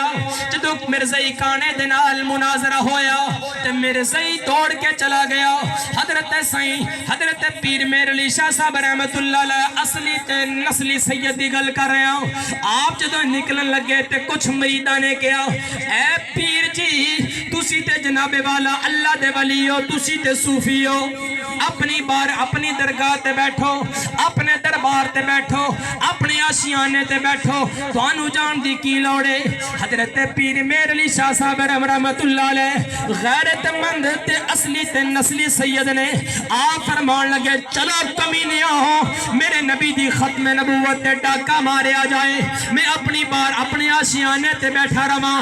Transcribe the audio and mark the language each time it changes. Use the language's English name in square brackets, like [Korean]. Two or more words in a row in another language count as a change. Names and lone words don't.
[Punjabi] جدو مرزائی کانے دے نال مناظرہ ہویا تے مرزائی توڑ کے چلا گیا۔ حضرت پیر میرے علی شاہ صاحب رحمت اللہ علیہ اصلی تے نسلی سید دی گل [Urdu] کر رہے ہیں۔ [Punjabi] آپ جدو نکلن لگے تے کچھ مریداں نے کہا اے پیر جی تسی تے جناب والا اللہ دے ولی ہو، تسی تے صوفی ہو، اپنی درگاہ تے بیٹھو، اپنے دربار تے بیٹھو، اپنے آشیانے تے بیٹھو، توانو جان دی کی لوڑے۔ حضرت پیر میرے علی شاہ صاحب رحمت اللہ علیہ غیرت مند تے اصلی تے نسلی سید نے آپ فرمان لگے چلو کمینیاں ہو، میرے نبی دی ختم نبوت تے ڈاکہ مارے آ جائے، میں اپنی آشیانے تے بیٹھا رہا۔